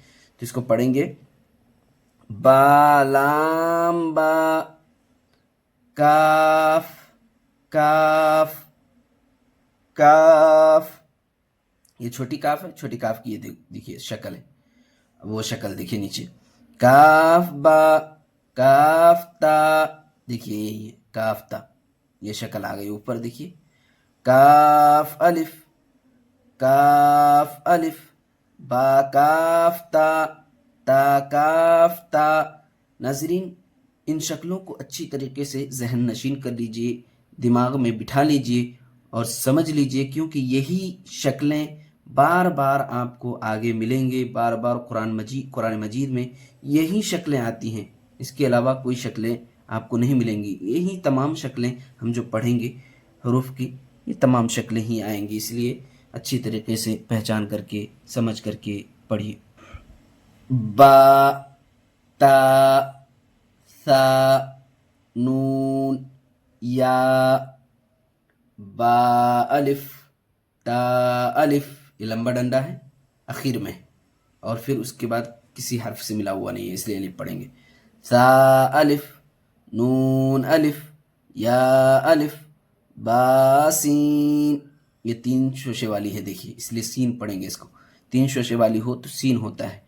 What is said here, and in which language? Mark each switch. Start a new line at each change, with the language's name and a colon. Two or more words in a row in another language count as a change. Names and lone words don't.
Urdu: تو اس کو پڑھیں گے با لام با کاف کاف کاف۔ یہ چھوٹی کاف ہے، چھوٹی کاف کی یہ دیکھیے شکل ہے، وہ شکل دیکھیے نیچے، کاف با کاف تا۔ دیکھیے یہی ہے کاف تا، یہ شکل آ گئی اوپر، دیکھیے کاف الف با کاف تا تا کاف تا۔ ناظرین ان شکلوں کو اچھی طریقے سے ذہن نشین کر لیجئے، دماغ میں بٹھا لیجئے اور سمجھ لیجئے، کیونکہ یہی شکلیں بار بار آپ کو آگے ملیں گے، بار بار قرآن مجید میں یہی شکلیں آتی ہیں، اس کے علاوہ کوئی شکلیں آپ کو نہیں ملیں گی۔ یہی تمام شکلیں ہم جو پڑھیں گے حروف کی، یہ تمام شکلیں ہی آئیں گی، اس لیے اچھی طریقے سے پہچان کر کے سمجھ کر کے پڑھیے۔ با تا ثا نون یا با الف تا الف، یہ لمبا ڈنڈا ہے اخیر میں، اور پھر اس کے بعد کسی حرف سے ملا ہوا نہیں ہے، اس لیے الف پڑھیں گے۔ ثا الف نون الف یا الف با سین، یہ 3 شوشے والی ہے، دیکھیے اس لیے سین پڑھیں گے، اس کو 3 شوشے والی ہو تو سین ہوتا ہے۔